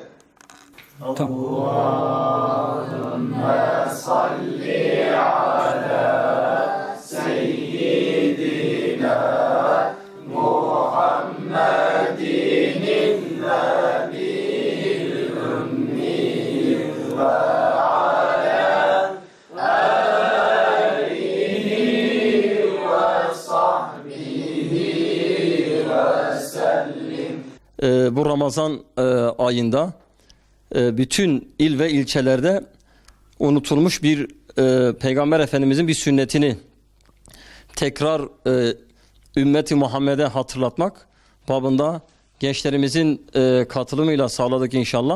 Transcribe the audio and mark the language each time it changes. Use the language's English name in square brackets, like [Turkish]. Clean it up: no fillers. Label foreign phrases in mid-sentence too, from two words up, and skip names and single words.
[Arabic] اللهم صل على سيدنا محمد النبي الأمي وعلى آله وصحبه وسلم. [Turkish] Bu Ramazan ayında bütün il ve ilçelerde unutulmuş bir Peygamber Efendimizin bir sünnetini tekrar ümmeti Muhammed'e hatırlatmak babında gençlerimizin katılımıyla sağladık inşallah.